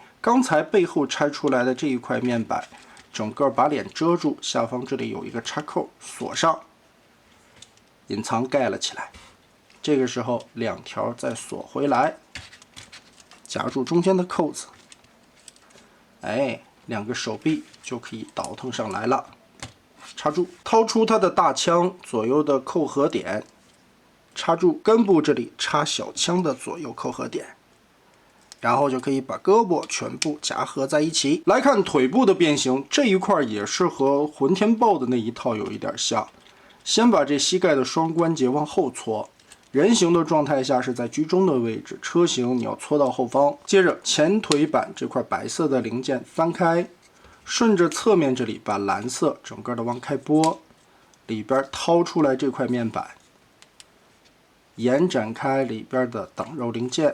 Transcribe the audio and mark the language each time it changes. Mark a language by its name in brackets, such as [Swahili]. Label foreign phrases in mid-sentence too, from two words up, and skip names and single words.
[Chinese] 剛才背後拆出來的這一塊面板，整個把臉遮住，下方這裡有一個插扣，鎖上，隱藏蓋了起來。這個時候2條再鎖回來，夾住中間的扣子，哎，2個手臂就可以倒騰上來了。插住，掏出它的大槍左右的扣合點，插住根部這裡插小槍的左右扣合點。然後就可以把胳膊全部夾合在一起。來看腿部的變形，這一塊也是和混天豹的那一套有一點像。先把這膝蓋的雙關節往後搓，人形的狀態下是在居中的位置，車形你要搓到後方。接着前腿板這塊白色的零件翻開，順着側面這裡把藍色整個的往開撥，裡邊掏出來這塊面板，延展開裡邊的擋肉零件。